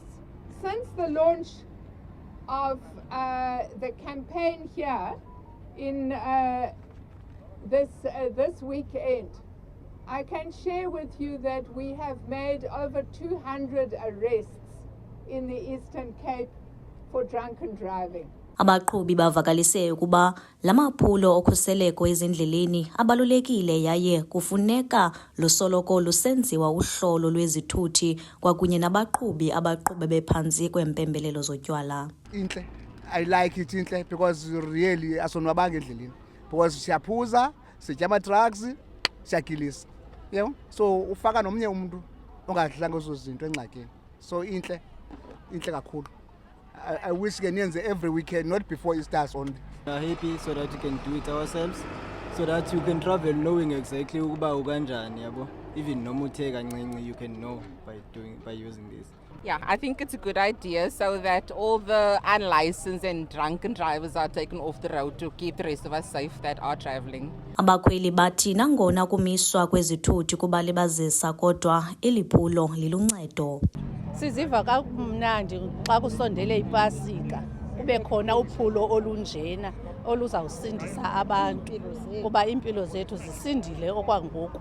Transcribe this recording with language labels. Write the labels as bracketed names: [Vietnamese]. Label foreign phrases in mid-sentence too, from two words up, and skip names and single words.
[English] Since the launch of the campaign here in this weekend, I can share with you that we have made over 200 arrests in the Eastern Cape for drunken driving. [Xhosa] Abaqhubi bavakalise ukuba lamaphulo okhuseleko ezindleleni abalulekile yaye kufuneka lusoloko lusenziwa uhlolo lwezithuthi kwakunye nabaqhubi abaqhube bephantsi kwempembelelo zotywala. Intle, [English] I like it [Xhosa] intle [English] because really [Xhosa] asonwabanga endleleni because siyaphuza, sitya ama-drugs, siyagilisa. Yebo, so ufaka nomnye [Zulu] umuntu ongadlanga [Xhosa] ezo zinto engxakini. So intle kakhulu. [English] I wish we can every weekend, not before Easter only. We are happy so that we can do it ourselves, so that you can travel knowing exactly [Xhosa] ukuba ukanjani yabo. [English] Even [Xhosa] noma uthe kancinci [English] you can know by using this. Yeah, I think it's a good idea so that all the unlicensed and drunken drivers are taken off the road to keep the rest of us safe that are traveling. [Xhosa] Abakhweli bathi nangona kumiswa kwezithuthi kubalibazisa kodwa eliphulo liluncedo. Siziva kamnandi xa kusondele ipasika kube khona uphulo olunjena oluzawusindisa abantu kuba impilo zethu zisindile okwangoku.